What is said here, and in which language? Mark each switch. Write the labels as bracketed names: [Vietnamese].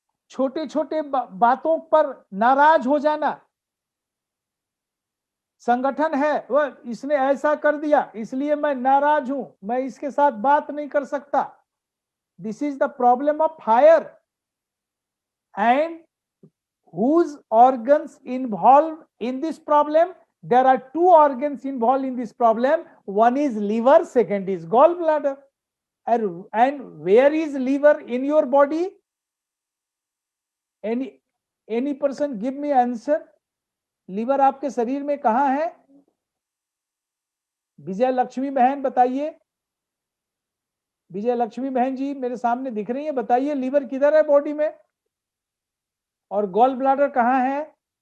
[Hindi] छोटे छोटे बातों पर नाराज हो जाना। संगठन है वो इसने ऐसा कर दिया इसलिए मैं नाराज हूं, मैं इसके साथ बात नहीं कर सकता। [English] This is the problem of fire. And whose organs involved in this problem? There are two organs involved in this problem. One is liver, second is gallbladder. And where is liver in your body? Any person give me answer? [Hindi] liver आपके शरीर में कहां है? विजय लक्ष्मी बहन बताइए। विजय लक्ष्मी बहन जी मेरे सामने दिख रही है, बताइए लीवर किधर है बॉडी में और गॉल ब्लाडर कहां है?